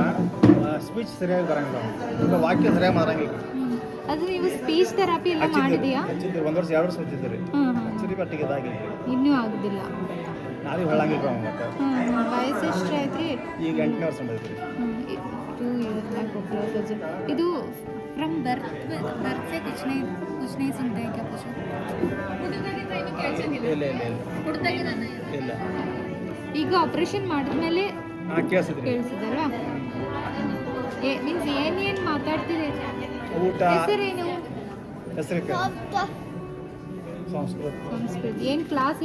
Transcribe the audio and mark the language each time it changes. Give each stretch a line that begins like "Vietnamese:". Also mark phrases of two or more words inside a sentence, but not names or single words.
Kannada: ಸ್ಪೀಚ್ ಸರಿಯಾಗಿ ಬರಂಗಿಲ್ಲ, ಈಗ ವಾಕ್ಯ ಸರಿಯಾಗಿ ಮಾರಂಗಿಲ್ಲ. ಅದು ನೀವು
English: speech therapy
Kannada: ಎಲ್ಲ ಮಾಡಿದೆಯಾ? 1 ವರ್ಷ 2 ವರ್ಷ ಹೋಗ್ತಿದ್ರಿ. ಸರಿ ಬಟ್ಟಿಗೆ ಇದಾಗಿ ಇನ್ನೂ ಆಗುದಿಲ್ಲ. ನಾವೇ ಹೊಳ್ಳಂಗಿಲ್ಲ ಮತ್ತೆ. ವಯಸ್ಸು ಎಷ್ಟು ಐತ್ರಿ? ಈಗ 8ನೇ ವರ್ಷ ಬಂದೈತ್ರಿ.
Hindi: 2 years ಇದು
English: from birth
Hindi: से कुछ नहीं सुनते हैं क्या? कुछ
Kannada: ಇಲ್ಲ. ಈಗ ಆಪರೇಷನ್ ಮಾಡಿದ್ಮೇಲೆ ಕೇಳಿಸಿದಲ್ವಾ? ಮೀನ್ಸ್ ಏನೇನು ಮಾತಾಡ್ತಿದೆ? ಊಟ, ಹೆಸರೇನು? ಸಂಸ್ಕೃತ. ಏನು ಕ್ಲಾಸ್?